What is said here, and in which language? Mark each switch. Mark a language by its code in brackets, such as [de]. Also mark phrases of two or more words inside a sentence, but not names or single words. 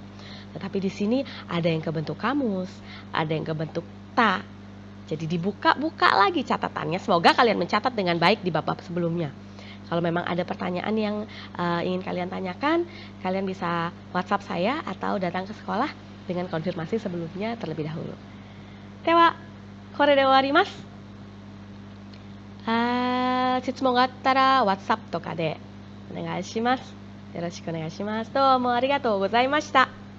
[id] Tetapi di sini ada yang ke bentuk kamus, ada yang ke bentuk ta. Jadi dibuka-buka lagi catatannya. Semoga kalian mencatat dengan baik di bab-bab sebelumnya. Kalau memang ada pertanyaan yang ingin kalian tanyakan, kalian bisa WhatsApp saya atau datang ke sekolah dengan konfirmasi sebelumnya terlebih dahulu. [ja] Dewa, これで終わります. 質問があったら WhatsApp とかでお願いします。よろしくお願いします。どうもありがとうございました。